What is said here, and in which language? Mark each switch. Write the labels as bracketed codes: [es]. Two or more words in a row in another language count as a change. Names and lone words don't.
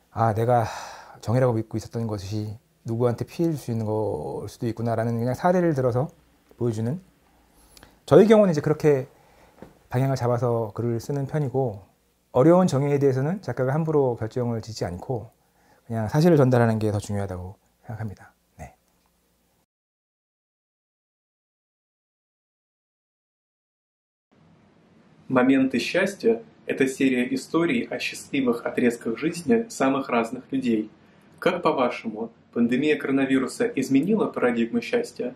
[ko] 아, 내가 정이라고 믿고 있었던 것이 누구한테 피해줄 수 있는 걸 수도 있구나라는 그냥 사례를 들어서 보여주는, 저희 경우는 이제 그렇게 방향을 잡아서 글을 쓰는 편이고, 어려운 정의에 대해서는 작가가 함부로 결정을 짓지 않고 그냥 사실을 전달하는 게 더 중요하다고 생각합니다. 네. [ru] «Моменты счастья» — это серия историй о счастливых отрезках жизни самых разных людей. Как, по-вашему, пандемия коронавируса изменила парадигму счастья?